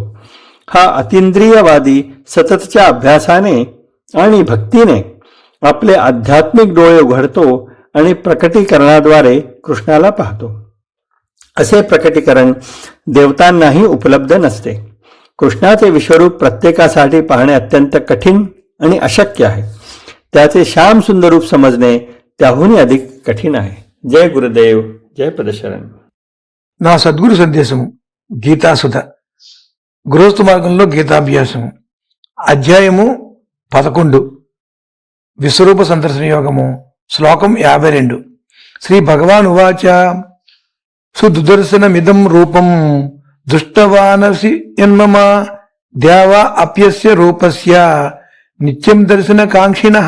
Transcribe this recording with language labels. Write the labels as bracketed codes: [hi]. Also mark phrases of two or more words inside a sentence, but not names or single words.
[mr] हा अतींद्रियवादी सततच्या अभ्यासाने आणि भक्तीने आपले आध्यात्मिक डोळे उघडतो आणि प्रकटीकरणाद्वारे कृष्णाला पाहतो. असे प्रकटीकरण देवतांनाही उपलब्ध नसते. कृष्णाचे विश्वरूप प्रत्येकासाठी पाहणे अत्यंत कठीण आणि अशक्य आहे. त्याचे श्याम सुंदर रूप समजणे त्याहूनही अधिक कठीण आहे. [hi] जय गुरुदेव, जय పదశరణం. [te] నా సద్గురు సందేశము గీతాసుధ, గృహస్థ మార్గంలో గీతాభ్యాసము. అధ్యాయము 11 విశ్వరూప సందర్శన యోగము శ్లోకం 52 [sa] श्री भगवान् उवाच सुदुर्दर्शनमिदं रूपं दृष्टवानसि यन्मम देवा अप्यस्य रूपस्य नित्यं दर्शन काङ्क्षिणः.